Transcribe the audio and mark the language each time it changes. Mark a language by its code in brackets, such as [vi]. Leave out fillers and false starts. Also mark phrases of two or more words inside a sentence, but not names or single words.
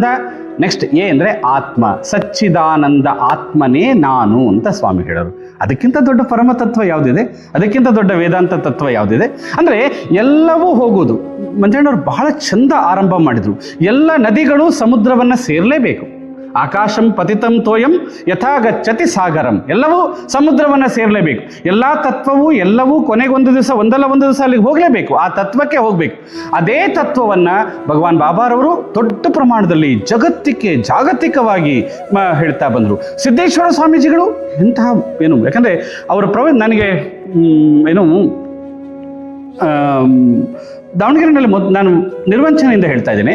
[kn] ನೆಕ್ಸ್ಟ್ A ಅಂದರೆ ಆತ್ಮ, ಸಚ್ಚಿದಾನಂದ ಆತ್ಮನೇ ನಾನು ಅಂತ ಸ್ವಾಮಿ ಹೇಳೋರು. ಅದಕ್ಕಿಂತ ದೊಡ್ಡ ಪರಮತತ್ವ ಯಾವುದಿದೆ? ಅದಕ್ಕಿಂತ ದೊಡ್ಡ ವೇದಾಂತ ತತ್ವ ಯಾವುದಿದೆ? ಅಂದರೆ ಎಲ್ಲವೂ ಹೋಗುವುದು. ಮಂಜಣ್ಣವ್ರು ಬಹಳ ಚಂದ ಆರಂಭ ಮಾಡಿದರು. ಎಲ್ಲ ನದಿಗಳು ಸಮುದ್ರವನ್ನು ಸೇರಲೇಬೇಕು. [sa] ಆಕಾಶಂ ಪತಿತಂ ತೋಯಂ ಯಥಾ ಗಚ್ಚತಿ ಸಾಗರಂ. [kn] ಎಲ್ಲವೂ ಸಮುದ್ರವನ್ನು ಸೇರಲೇಬೇಕು. ಎಲ್ಲ ತತ್ವವೂ ಎಲ್ಲವೂ ಕೊನೆಗೊಂದು ದಿವಸ, ಒಂದಲ್ಲ ಒಂದು ದಿವಸ ಅಲ್ಲಿಗೆ ಹೋಗಲೇಬೇಕು, ಆ ತತ್ವಕ್ಕೆ ಹೋಗಬೇಕು. ಅದೇ ತತ್ವವನ್ನು ಭಗವಾನ್ ಬಾಬಾರವರು ದೊಡ್ಡ ಪ್ರಮಾಣದಲ್ಲಿ ಜಾಗತಿಕವಾಗಿ ಹೇಳ್ತಾ ಬಂದರು. ಸಿದ್ದೇಶ್ವರ ಸ್ವಾಮೀಜಿಗಳು ಎಂತಹ ಯಾಕಂದರೆ ಅವರ ನನಗೆ ದಾವಣಗೆರೆಯಲ್ಲಿ ನಾನು ನಿರ್ವಂಚನೆಯಿಂದ ಹೇಳ್ತಾ ಇದ್ದೇನೆ.